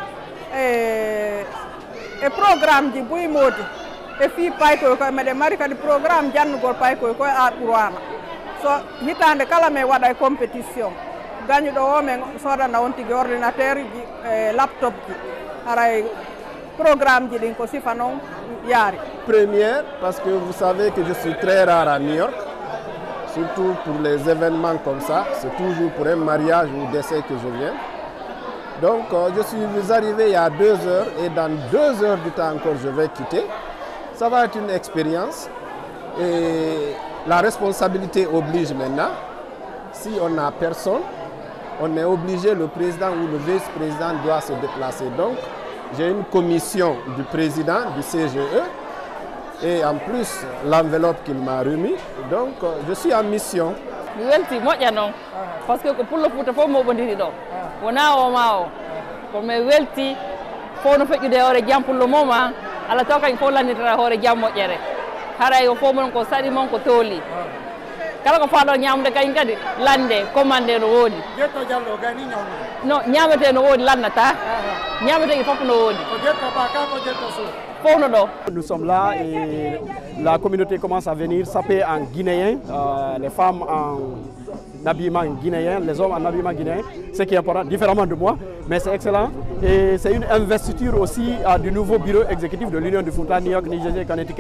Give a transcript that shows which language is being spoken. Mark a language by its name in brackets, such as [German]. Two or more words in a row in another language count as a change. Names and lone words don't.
[Fula] e programme ji buy moodi e fi paykoy koye meɗen mari kadi programme jannugol paykoy koye a ɓurwana so hitande kala min waɗa e compétition gañuɗo o min sodana on tigui ordinateur ji e laptop ji haray programme ji ɗin ko sifa noon yaari. [French] Première parce que vous savez que je suis très rare à New York, surtout pour les événements comme ça, c'est toujours pour un mariage ou décès que je viens. Donc je suis arrivé il y a 2 heures et dans 2 heures du temps encore je vais quitter. Ça va être une expérience et la responsabilité oblige maintenant. Si on n'a personne, on est obligé, le président ou le vice-président doit se déplacer. Donc, j'ai une commission du président du CGE et en plus l'enveloppe qu'il m'a remis. Donc, je suis en mission. [Fula] mi welti moƴƴa noon [French] par ce que [Fula] ko pullo Fouta fof moɓodiri ɗo wona o ma o komi welti fof no feƴƴude hoore jaam pullo moma Allah taw kañ fof landitata hoore jaam moƴƴere haray o fof mon ko saɗi mon ko tooli kala ko faaɗo ñamude kañ kadi lande commandé no woodi Jetto Diallo gani ñawna no ñamete no woodi lannata ñameteki fof no woodi ko jetto ba ka ko jetto so [French] Nous sommes là et la communauté commence à venir saper en guinéen, les femmes en habillement guinéen, les hommes en habillement guinéen, ce qui est important, différemment de moi, mais c'est excellent. Et c'est une investiture aussi du nouveau bureau exécutif de l'Union du Fouta, New York, New Jersey, Connecticut.